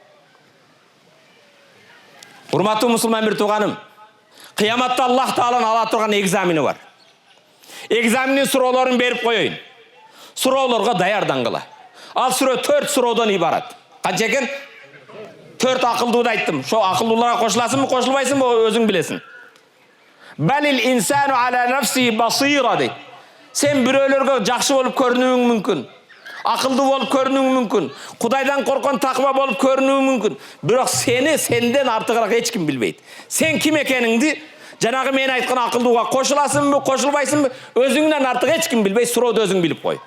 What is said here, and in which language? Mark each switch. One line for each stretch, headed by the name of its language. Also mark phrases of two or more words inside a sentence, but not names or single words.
Kyrgyz: Урматтуу мусулман бир тууганым, кыяматта Аллах Тааланын ала турган экзамени бар. Экзаменин суроолорун берип коеюн. Суроолорго даярдангыла. Ал суроо 4 суроодон ибарат. Канча экен? 4 акылдууду айттым. Ошо акылдууларга кошуласыңбы, кошулбайсыңбы өзүң билесиң.
Arabic: بل الإنسان على نفسه بصيرة дейт.
Kyrgyz: Сен бирөөлөргө жакшы болуп көрүнүң мүмкүн. Акылдуу болуп көрүнүң мүмкүн. Кудайдан коркон таква болуп көрүнүң мүмкүн. Бирок сени сенден артыгыраак эч ким билбейт. Сен ким экениңди жанагы мен айткан акылдууга кошуласыңбы, кошулбайсыңбы, өзүңдөн артык эч ким билбей, сурооду өзүң билип кой.